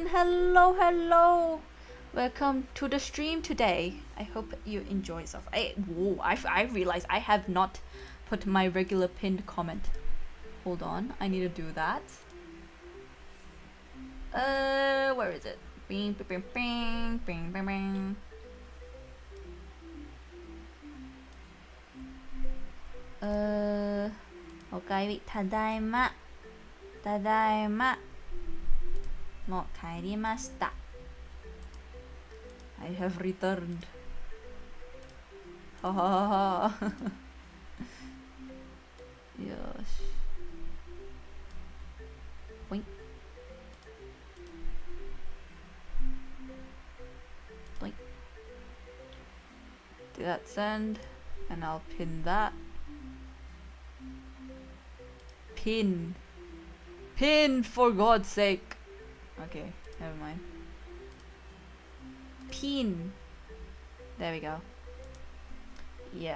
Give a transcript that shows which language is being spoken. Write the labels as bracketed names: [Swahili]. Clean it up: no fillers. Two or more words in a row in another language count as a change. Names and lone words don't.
[English] Hello. Welcome to the stream today. I hope you enjoy yourself. I realized I have not put my regular pinned comment. Hold on, I need to do that. Where is it? Bing, bing, bing, bing, bing, bing. Okay, tadaima. [Japanese] ただいま。もう帰りました. [English] I have returned. Ha ha ha ha. Yosh. Boink. Boink. Do that send, and I'll pin that. Pin, for God's sake. Okay, never mind. Pin. There we go. Yeah.